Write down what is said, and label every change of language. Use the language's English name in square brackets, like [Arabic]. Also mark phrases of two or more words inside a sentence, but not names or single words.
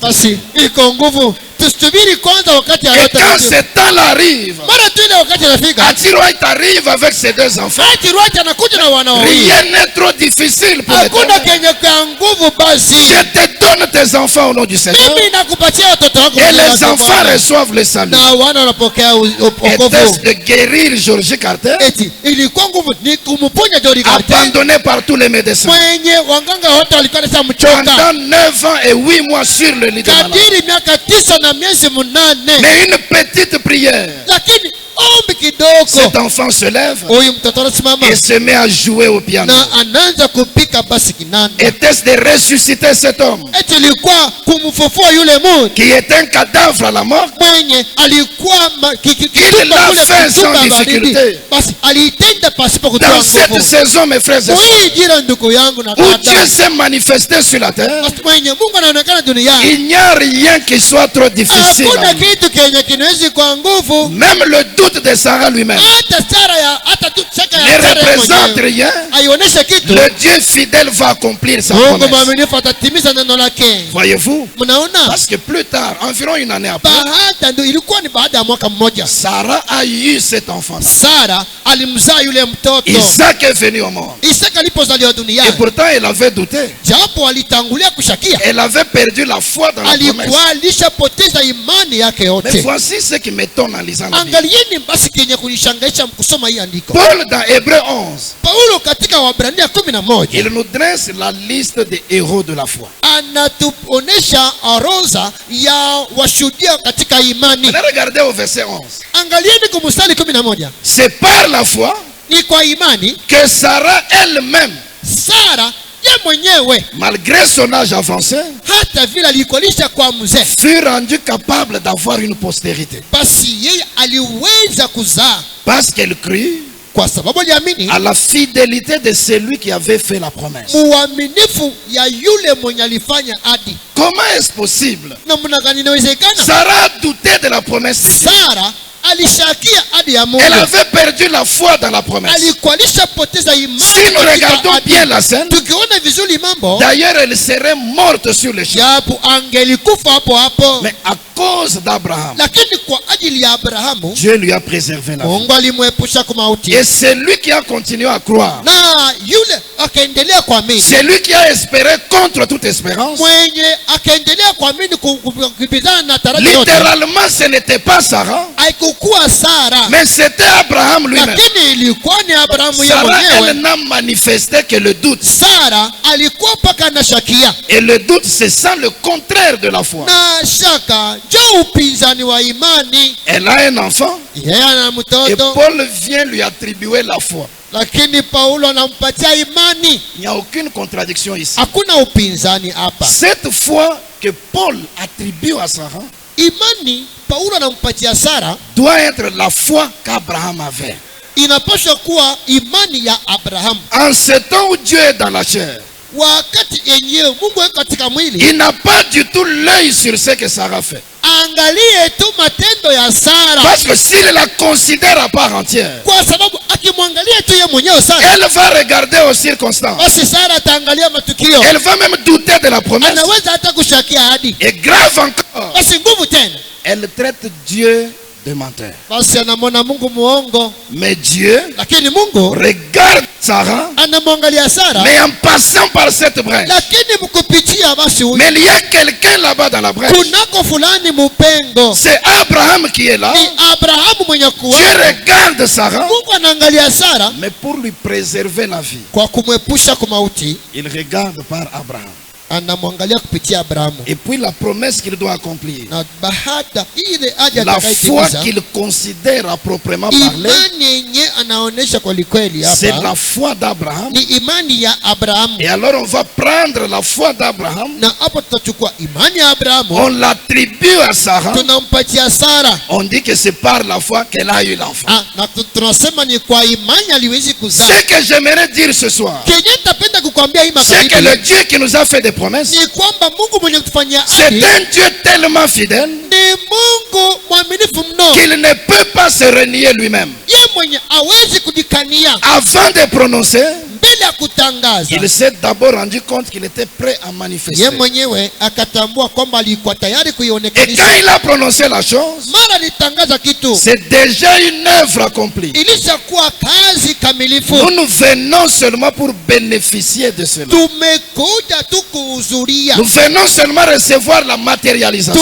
[Swahili] Basi iko nguvu, tusubiri kwanza wakati ya [French] Et [Swahili] yote. [French] quand ce temps-là arrive, [Swahili] Mara tu ile wakati anafika, [French] Atiroït arrive avec ses 2 enfants. [Swahili] ati Rwati anakuja na wana wawili. [French] Rien n'est trop difficile pour [Swahili] Hakuna [French] l'éternel. [Swahili] kenye kwa nguvu. Basi [French] Je te donne tes enfants au nom du Seigneur. [Swahili] mimi nakupatia watoto wako, [French] Et [Swahili] mbele [French] les [Swahili] yake [French] enfants [Swahili] Bwana. [French] reçoivent le salut. [Swahili] Na wana wanapokea [French] Était-ce [Swahili] wokovu. [French] de guérir Georges Carter, [Swahili] Eti ilikuwa nguvu ni kumponya Jori Carter, [French] abandonné par tous les médecins, [Swahili] mwenye waganga wote walikuwa nasa mchoka [French] pendant 9 ans et 8 mois sur le lit de malade. [Swahili] kadiri miaka 9 na miezi 8. [French] Mais une petite prière, [Swahili] Lakini ombi kidogo, [French] cet enfant se lève [Swahili] huyu mtoto anasimama [French] et se met à jouer au piano. [Swahili] na anaanza kupika basi kinanda. [French] Était-ce de ressusciter cet homme [Swahili] Eti ilikuwa kumfufua yule mtu [French] qui est un cadavre à la mort? [Swahili] mwenye alikuwa [French] Il l'a fait sans difficulté. [Swahili] basi aliitenda pasipo kutoa [French] Dans cette [Swahili] nguvu. [French] saison, mes frères et sœurs, [Swahili] Hii jira ndugu yangu na [French] où [Swahili] dada, [French] Dieu s'est manifesté sur la terre, [Swahili] basi mwenye Mungu anaonekana duniani, [French] il n'y a rien qui soit trop difficile. [Swahili] hakuna kitu kenye kinawezi kwa nguvu. [French] Même le doute de Sarah lui-même [Swahili] Hata Sara ya hata tu shaka [French] ne [Swahili] ya Sara [French] représente [Swahili] mwenyewe [French] rien. [Swahili] aionyeshe kitu. [French] Le Dieu fidèle va accomplir sa [Swahili] Mungu [French] promesse. [Swahili] mwaminifu atatimiza neno lake. [French] Voyez-vous? [Swahili] Mnaona, [French] Parce que plus tard, environ une année après, [Swahili] baada ndio ilikuwa ni baada ya mwaka mmoja, [French] Sarah a eu cet enfant. [Swahili] Sara alimzaa yule mtoto. [French] Isaac est venu au monde. [Swahili] Isaka alipozaliwa [French] Et [Swahili] duniani, [French] pourtant, elle avait douté. [Swahili] japo alitangulia kushakia, [French] Elle avait perdu la foi dans la promesse. [Swahili] alikuwa alishapoteza imani yake [French] Mais [Swahili] yote. [French] voici ce qui m'étonne en lisant la Bible. [Swahili] Angalieni basi kenye kunishangaisha kusoma hii andiko. [French] Paul, dans Hébreux 11, [Swahili] Paulo katika Waebrania 11 [French] il nous dresse la liste des héros de la foi. [Swahili] anatuonesha orodha ya washuhudia katika imani. [French] Allez regarder au verset 11. [Swahili] Angalieni kumstari 11, [French] C'est par la foi [Swahili] ni kwa imani [French] que Sarah elle-même, [Swahili] Sara ye mwenyewe [French] malgré son âge avancé, [Swahili] hata vile alikolisha kwa mzee, [French] fut rendue capable d'avoir une postérité. [Swahili] basi yeye aliweza kuzaa [French] Parce qu'elle crut [Swahili] kwa sababu aliamini [French] à la fidélité de celui qui avait fait la promesse. [Swahili] uaminifu ya yule mwenye alifanya ahadi. [French] Comment est-ce possible? [Swahili] Namna gani inawezekana? [French] Sarah a douté de la promesse de Dieu. [Swahili] Sara alishakia ahadi ya Mungu. [French] Elle avait perdu la foi dans la promesse. [Swahili] Alikuwa alishapoteza imani. [French] Si nous regardons bien la scène, [Swahili] tukiona vizuri mambo, [French] d'ailleurs elle serait morte sur le champ. [Swahili] japo angelikufa hapo hapo. [French] Mais à cause d'Abraham, [Swahili] Lakini kwa ajili ya Abrahamu, [French] Dieu lui a préservé la vie. [Swahili] Mungu alimwepusha kwa mauti. [French] Et c'est lui qui a continué à croire. [Swahili] Na yule akaendelea kuamini. [French] C'est lui qui a espéré contre toute espérance. [Swahili] Mwenye akaendelea kuamini kupitana na tarajio yote. [French] Littéralement, ce n'était pas Sarah, [Swahili] Haikuwa Sara, [French] mais c'était Abraham lui-même. [Swahili] lakini ilikuwa ni Abrahamu yeye [French] Sarah, elle [Swahili] mwenyewe. [French] n'a manifesté que le doute. [Swahili] Sara alikuwa paka na shakia. [French] Et le doute, c'est ça le contraire de la foi. [Swahili] Na shaka ndio upinzani wa imani. [French] Elle a un enfant [Swahili] Yeye ana [French] et [Swahili] mtoto, [French] Paul vient lui attribuer la foi. [Swahili] lakini Paulo anampatia imani. [French] Il n'y a aucune contradiction ici. [Swahili] Hakuna upinzani hapa. [French] Cette foi que Paul attribue à Sarah [Swahili] Imani Paulo anampatia Sara [French] doit être la foi qu'Abraham avait. [Swahili] inapaswa kuwa imani ya Abrahamu. [French] En ce temps où Dieu est dans la chair, [Swahili] Wakati yenyewe Mungu yuko katika mwili, [French] il n'a pas du tout l'œil sur ce que Sarah fait. [Swahili] angalie tu matendo ya Sara, [French] Parce que s'il la considère à part entière, [Swahili] kwa sababu akimwangalia tu yeye mwenyewe Sara, [French] elle va regarder aux circonstances. [Swahili] basi Sara ataangalia matukio, [French] Elle va même douter de la promesse. [Swahili] anaweza hata kushakia ahadi. [French] Et grave encore, [Swahili] Basi nguvu tena, [French] elle traite Dieu de menteur. [Swahili] basi anamwona Mungu muongo. [French] Mais Dieu [Swahili] Lakini Mungu [French] regarde Sarah, [Swahili] anamwangalia Sara, [French] mais en passant par cette brèche. [Swahili] lakini mkupitia basi huyu [French] Mais il y a quelqu'un là-bas dans la brèche. [Swahili] kunako fulani mupengo. [French] C'est Abraham qui est là. [Swahili] Ni Abrahamu mwenye [French] Dieu [Swahili] kuwa, [French] regarde Sarah, [Swahili] Mungu anaangalia Sara [French] mais pour lui préserver la vie, [Swahili] kwa kumwepusha kwa mauti, [French] il regarde par Abraham. [Swahili] anamwangalia kupitia Abrahamu. [French] Et puis la promesse qu'il doit accomplir, [Swahili] Na baada ile aje [French] la foi [Swahili] atakayetimiza, [French] qu'il considère à proprement parler, [Swahili] imani yenye anaonesha kweli kweli [French] c'est [Swahili] hapa [French] la foi d'Abraham. [Swahili] ni imani ya Abrahamu. [French] Et alors on va prendre la foi d'Abraham, [Swahili] Na hapo tutachukua imani ya [French] on [Swahili] Abrahamu, [French] l'attribue à Sarah, [Swahili] tunampatia Sara. [French] on dit que c'est par la foi qu'elle a eu l'enfant. [Swahili] Na tunasema ni kwa imani aliwezi kuzaa. [French] Ce que j'aimerais dire ce soir, [Swahili] Kenye tapenda kukwambia hii [French] c'est que [Swahili] magharibi [French] le Dieu qui nous a fait des promesses, [Swahili] ni kwamba Mungu mwenye kutufanyia [French] c'est [Swahili] ahadi [French] un Dieu tellement fidèle [Swahili] ni Mungu mwaminifu mno. [French] qu'il ne peut pas se renier lui-même. [Swahili] Ye mwenye hawezi kujikania [French] Avant de prononcer, [Swahili] mbele ya kutangaza. [French] il s'est d'abord rendu compte qu'il était prêt à manifester. [Swahili] Ye mwenyewe akatambua kwamba alikuwa tayari [French] Et quand [Swahili] kuionekanisha. [French] il a prononcé la chose, [Swahili] Mara alitangaza kitu, [French] c'est déjà une œuvre accomplie. [Swahili] ilishakuwa kazi kamilifu. [French] Nous venons seulement pour bénéficier de cela. [Swahili] Tumekuja tu kuhudhuria, [French] Nous venons seulement recevoir la matérialisation.